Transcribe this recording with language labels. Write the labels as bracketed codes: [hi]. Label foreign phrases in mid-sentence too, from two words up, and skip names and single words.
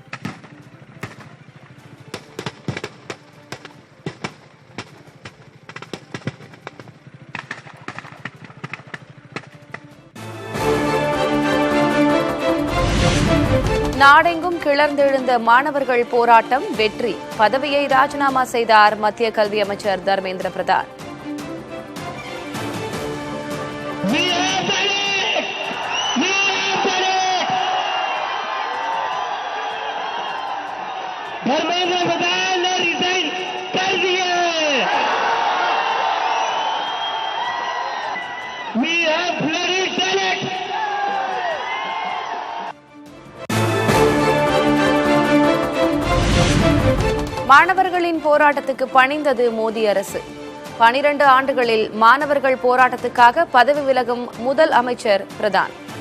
[ta] நாடெங்கும் கிளர்ந்தெழுந்த மாணவர்கள் போராட்டம் வெற்றி. பதவியை ராஜினாமா செய்தார் மத்திய கல்வி அமைச்சர் தர்மேந்திர பிரதான். [hi] धर्मेंद्र प्रधान ने रिजाइन कर दिया. [en] We have bloody Senate. [ta] மாணவர்களின் போராட்டத்துக்கு பணிந்தது மோடி அரசு. 12 ஆண்டுகளில் மாணவர்கள் போராட்டத்துக்காக பதவி விலகும் முதல் அமைச்சர் பிரதான்.